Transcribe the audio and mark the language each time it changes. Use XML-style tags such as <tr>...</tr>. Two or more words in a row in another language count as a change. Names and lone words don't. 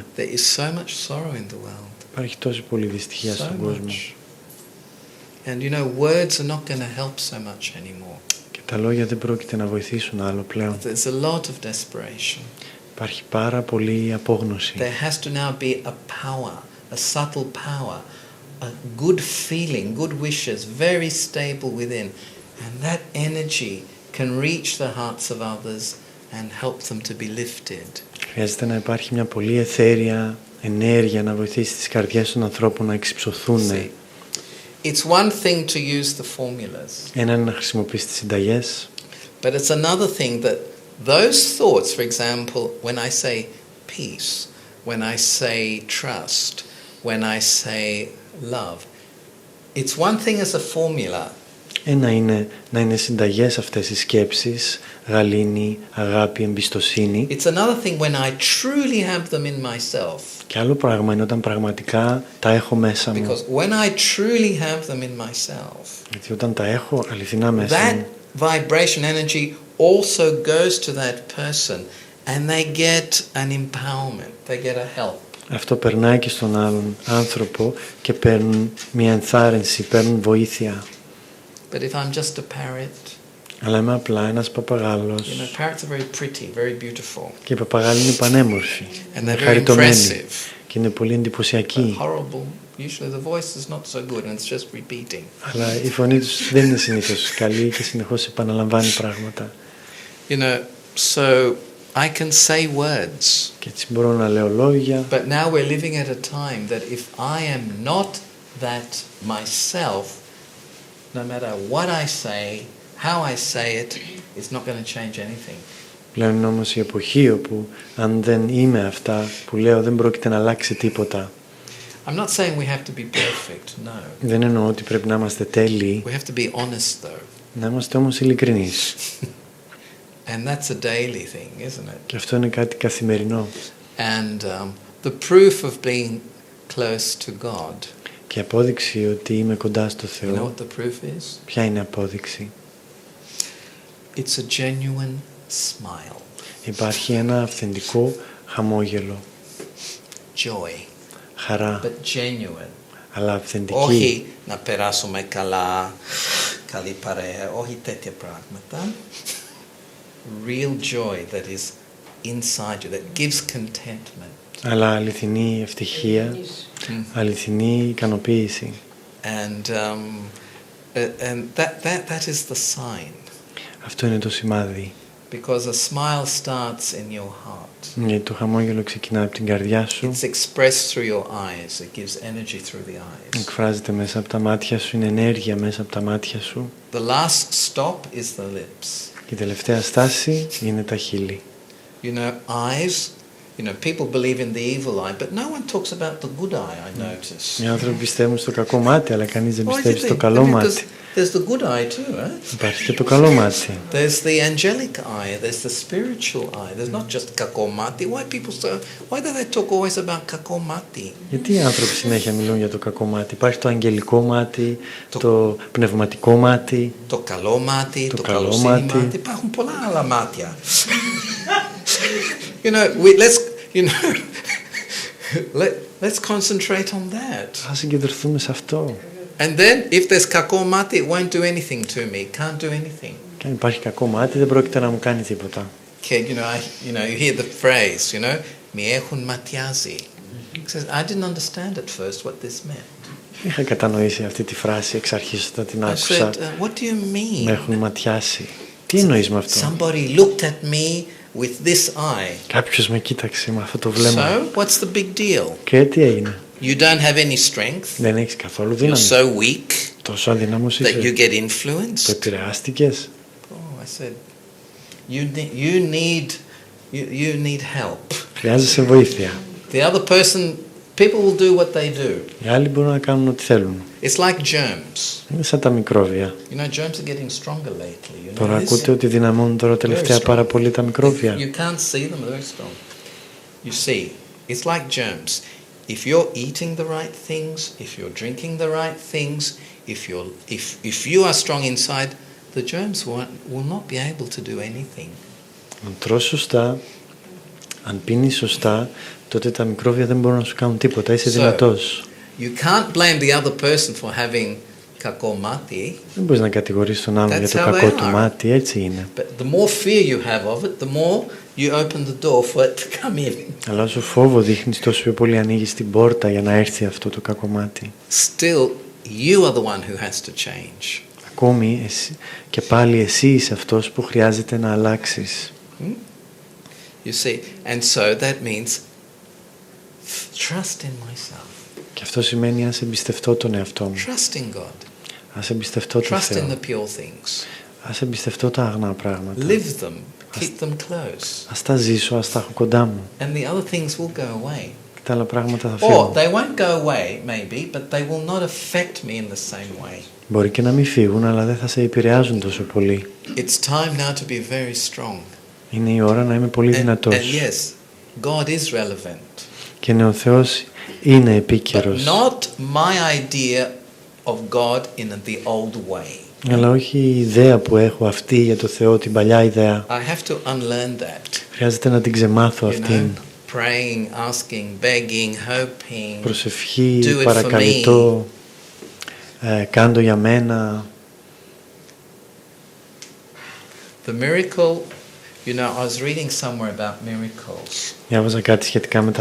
<en>There is so much sorrow in the world.</en> <el>Υπάρχει τόση πολύ δυστυχία στον κόσμο.</el> <en>And you know, words are not going to help so much anymore.</en> <el>Και τα λόγια δεν πρόκειται να βοηθήσουν άλλο πλέον.</el> <en>There's a lot of desperation.</en> <el>Υπάρχει πάρα πολύ απόγνωση.</el> <en>There has to now be a power, a subtle power, a good feeling, good wishes, very stable within. And that energy can reach the hearts of others and help them to be lifted.</en> <el>Χρειάζεται να υπάρχει μια πολύ εθέρια ενέργεια να βοηθήσει τις καρδιές των ανθρώπων να εξυψωθούν.</el> <en>It's one thing to use the formulas.</en> <el>Ένα είναι να χρησιμοποιείς τις συνταγές.</el> <en>But it's another thing that those thoughts, for example, when I say peace, when I say trust, when I say love, it's one thing as a formula.</en> <el>Ένα είναι να είναι συνταγές αυτές οι σκέψεις, γαλήνη, αγάπη, εμπιστοσύνη.</el> <en>It's another thing when I truly have them in myself.</en> <el>Και άλλο πράγμα είναι όταν πραγματικά τα έχω μέσα μου.</el> <en>Because when I truly have them in myself,</en> <el>Γιατί όταν τα έχω αληθινά μέσα</el> <en>that</en> <el>μου,</el> <en>vibration energy also goes to that person and they get an empowerment, they get a help.</en> <el>αυτό περνάει και στον άλλον άνθρωπο και παίρνουν μια ενθάρρυνση, παίρνουν βοήθεια.</el> <en>But if I'm just a parrot,</en> <el>Αλλά είμαι απλά ένας παπαγάλος.</el> <en>you know, parrots are very pretty, very beautiful.</en> <el>Και οι παπαγάλοι είναι πανέμορφοι,</el> <en>And</en> <el>είναι</el> <en>they're very</en> <el>χαριτωμένοι</el> <en>impressive.</en> <el>και είναι πολύ εντυπωσιακοί.</el> <en>But horrible. Usually the voice is not so good and it's just repeating.</en> <el>Αλλά η φωνή τους δεν είναι συνήθως καλή και συνεχώς επαναλαμβάνει πράγματα.</el> <en>You know, so I can say words.</en> <el>Και έτσι μπορώ να λέω λόγια.</el> <en>But now we're living at a time that if I am not that myself, no matter what I say, how I say it, it's not going to change anything.</en> <el>Πλέον είναι όμως η εποχή όπου αν δεν είμαι αυτά που λέω δεν πρόκειται να αλλάξει τίποτα.</el> <en>I'm not saying we have to be perfect, no.</en> <el>Δεν εννοώ ότι πρέπει να είμαστε τέλειοι.</el> <en>We have to be honest though.</en> <el>Να είμαστε όμως ειλικρινείς.</el> <en>And that's a daily thing, isn't it?</en> <el>Και αυτό είναι κάτι καθημερινό.</el> <en>And the proof of being close to God.</en> <el>Και απόδειξη ότι είμαι κοντά στο</el> <en>You know</en> <el>Θεό,</el> <en>what the proof is?</en> <el>ποια είναι απόδειξη?</el> <en>It's a genuine smile.</en> <el>Υπάρχει ένα αυθεντικό χαμόγελο.</el> <en>Joy.</en> <el>Χαρά,</el> <en>But genuine.</en> <el>αλλά αυθεντική. Όχι να περάσουμε καλά, καλή παρέα, όχι τέτοια πράγματα.</el> <en>Real joy that is inside you, that gives contentment.</en> <el>Αλλά αληθινή ευτυχία, αληθινή ικανοποίηση.</el> <en>And that is the sign.</en> <el>Αυτό είναι το σημάδι.</el> <en>Because a smile starts in your heart.</en> <el>Γιατί το χαμόγελο ξεκινά από την καρδιά σου.</el> <en>It's expressed through your eyes. It gives energy through the eyes.</en> <el>Εκφράζεται μέσα από τα μάτια σου, είναι ενέργεια μέσα από τα μάτια σου.</el> <en>The last stop is the lips.</en> <el>Και η τελευταία στάση είναι τα χείλη.</el> <en>You know, eyes, you know, people believe in the evil eye, but no one talks about the good eye, I notice.</en> <el>Οι άνθρωποι πιστεύουν στο κακό μάτι, αλλά κανείς δεν πιστεύει στο καλό μάτι.</el> <en>There's the good eye too, right?</en> <el>Υπάρχει και το καλό μάτι.</el> <en>There's the angelic eye, there's the spiritual eye. There's not just kakomati. Why do they talk always about kakomati?</en> <el>Γιατί οι άνθρωποι συνέχεια μιλούν για το κακό μάτι? Υπάρχει το αγγελικό μάτι, το πνευματικό μάτι, το καλό μάτι, το καλό μάτι. Υπάρχουν πολλά άλλα μάτια.</el> <en>You know, let's concentrate on that.</en> <el>Ας συγκεντρωθούμε σε αυτό.</el> <en>And then, if there's</en> <el>κακό μάτι,</el> <en>it won't do anything to me. Can't do anything.</en> <el>Και αν υπάρχει κακό μάτι, δεν πρόκειται να μου κάνει τίποτα.</el> <en>Okay, you hear the phrase,</en> <el>μη έχουν ματιάζει.</el> <en>I didn't understand at first what this meant.</en> <el>Είχα κατανοήσει αυτή τη φράση εξ αρχής όταν την άκουσα.</el> <en>What do you mean?</en> <el>Με έχουν ματιάσει. Τι εννοείς με αυτό?</el> <en>Somebody looked at me with this eye.</en> <el>Κάποιος με κοίταξε με αυτό το βλέμμα.</el> <en>So, what's the big deal?</en> <el>Και τι έγινε?</el> <en>You don't have any strength.</en> <el>Δεν έχεις καθόλου</el> <en>You're</en> <el>δύναμη.</el> <en>so weak</en> <el>Τόσο αδυνάμος</el> <en>that you</en> <el>είσαι.</el> <en>get</en> <el>Το</el> <en>influenced.</en> <el>επηρεάστηκες.</el> <en>Oh, I said, you need help.</en> <el>Χρειάζεσαι βοήθεια.</el> <en>The other person, people will do what they do.</en> <el>Οι άλλοι μπορούν να κάνουν ό,τι θέλουν.</el> <en>It's like germs.</en> <el>Είναι σαν τα μικρόβια.</el> <en>You know, germs are getting stronger lately. You know</en> <el>Τώρα</el> <en>this?</en> <el>ακούτε ότι δυναμώνουν τώρα τελευταία πάρα πολύ τα μικρόβια.</el> <en>You can't see them, they're very strong. You see, it's like germs. If you're eating the right things, if you're drinking the right things, if you are strong inside, the germs will not be able to do anything.</en> <el>Αν τρως σωστά, αν πίνεις σωστά, τότε τα μικρόβια δεν μπορούν να σου κάνουν τίποτα. Είσαι δυνατός.</el> <en>You can't blame the other person for having</en> <el>κακό μάτι. Δεν μπορείς να κατηγορήσεις τον άλλον για το κακό του μάτι, έτσι είναι.</el> <en>But the more fear you have of it, the more you open the door for it to come in.</en> <el>Αλλά όσο φόβο δείχνεις, τόσο πιο πολύ ανοίγεις την πόρτα για να έρθει αυτό το κακό μάτι.</el> <en>Still, you are the one who has to change.</en> <el>Ακόμη και πάλι εσύ είσαι αυτός που χρειάζεται να αλλάξεις.</el> <en>You see, and so that means trust in myself.</en> <el>Και αυτό σημαίνει ας εμπιστευτώ τον εαυτό μου.</el> <en>Trust in God.</en> <el>Ας εμπιστευτώ τον</el> <en>Trust in</en> <el>Θεό.</el> <en>the pure things.</en> <el>Ας εμπιστευτώ τα αγνά πράγματα.</el> <en>Live them. Keep them close.</en> <el>Ας τα ζήσω, ας τα έχω κοντά μου.</el> <en>And the other things will go away.</en> <el>Και τα άλλα πράγματα θα</el> <en>Or</en> <el>φύγουν.</el> <en>they won't go away, maybe, but they will not affect me in the same way.</en> <el>Μπορεί και να μην φύγουν, αλλά δεν θα σε επηρεάζουν τόσο πολύ.</el> <en>It's time now to be very strong.</en> <el>Είναι η ώρα να είμαι πολύ δυνατός.</el> <en>And yes, God is relevant.</en> <el>Και ναι, ο Θεός είναι</el> <en>But</en> <el>επίκαιρος.</el> <en>not my idea of God in the old way.</en> <el>Αλλά όχι η ιδέα που έχω αυτή για το Θεό, την παλιά ιδέα.</el> <en>I have to unlearn that.</en> <el>Χρειάζεται να την ξεμάθω</el> <en>You</en> <el>αυτήν.</el> <en>know, praying, asking, begging, hoping.</en> <el>Προσευχή,</el> <en>Do it for</en> <el>παρακαλυτό, κάντο για μένα.</el> <en>The miracle, you know, I was reading somewhere about miracles.</en> <el>Διάβαζα κάτι σχετικά με τα</el>